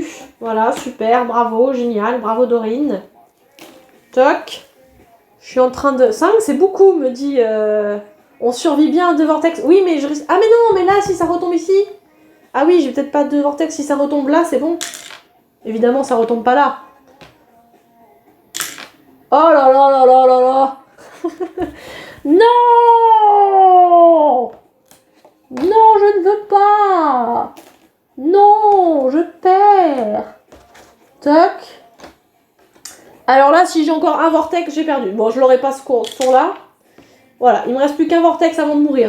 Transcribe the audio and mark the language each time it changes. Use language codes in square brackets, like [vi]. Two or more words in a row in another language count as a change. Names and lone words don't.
[fr] Voilà, super, bravo, génial, bravo Dorine. Toc. Je suis en train de... 5, c'est beaucoup, me dit... On survit bien à 2 vortex. Oui, mais je risque... Ah mais non, mais là, si ça retombe ici... Ah oui, j'ai peut-être pas 2 vortex. Si ça retombe là, c'est bon. Évidemment, ça retombe pas là. Oh là là là là là là. Non. Non, je ne veux pas. Non, je perds. Toc. Alors là, si j'ai encore un vortex, j'ai perdu. Bon, je l'aurai pas ce tour-là. Voilà, il me reste plus qu'un vortex avant de mourir.